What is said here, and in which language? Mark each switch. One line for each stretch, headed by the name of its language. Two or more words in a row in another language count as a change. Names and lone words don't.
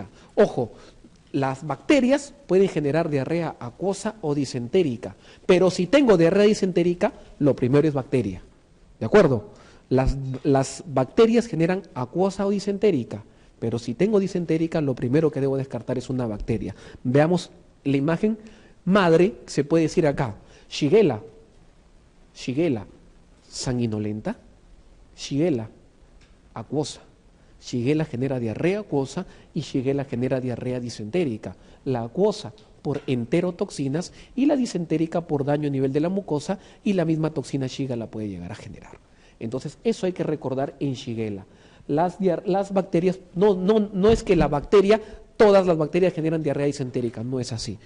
Spanish: Ojo, las bacterias pueden generar diarrea acuosa o disentérica, pero si tengo diarrea disentérica, lo primero es bacteria. ¿De acuerdo? Las bacterias generan acuosa o disentérica, pero si tengo disentérica, lo primero que debo descartar es una bacteria. Veamos la imagen madre, se puede decir acá. Shigella, sanguinolenta. Shigella, acuosa. Shigella genera diarrea acuosa y Shigella genera diarrea disentérica. La acuosa por enterotoxinas y la disentérica por daño a nivel de la mucosa, y la misma toxina Shiga la puede llegar a generar. Entonces, eso hay que recordar en Shigella. Las bacterias, no es que la bacteria, todas las bacterias generan diarrea disentérica, no es así.